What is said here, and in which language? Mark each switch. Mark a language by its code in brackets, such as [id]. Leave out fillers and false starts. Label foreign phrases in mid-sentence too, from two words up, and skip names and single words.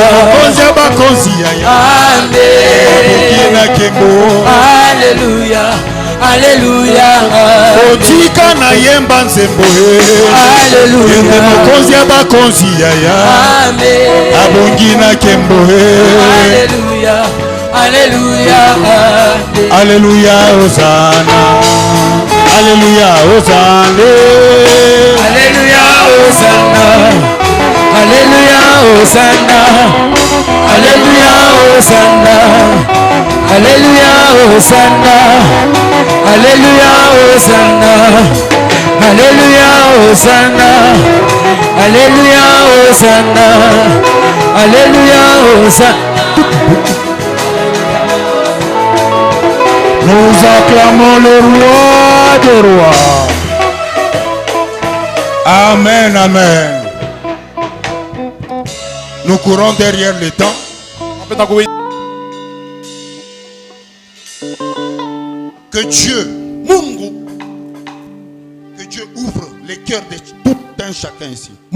[ln] Konzi abakonzi ya Bokina kembo Alléluia Alléluia Otika na yemba nzembo Alléluia Yende mokonzi abakonzi yaya Amen Abongina kembo Alléluia Alléluia Alléluia Hosanna Alléluia Hosanna Alléluia Hosanna Alléluia Hosanna Alléluia Hosanna Alléluia Hosanna Alléluia Hosanna Alléluia Hosanna Alléluia Hosanna Alléluia Hosanna. [fr] Nous acclamons le roi des rois. Amen, amen. Nous courons derrière le temps. Que Dieu, Mungu, que Dieu ouvre les cœurs de tout un chacun ici.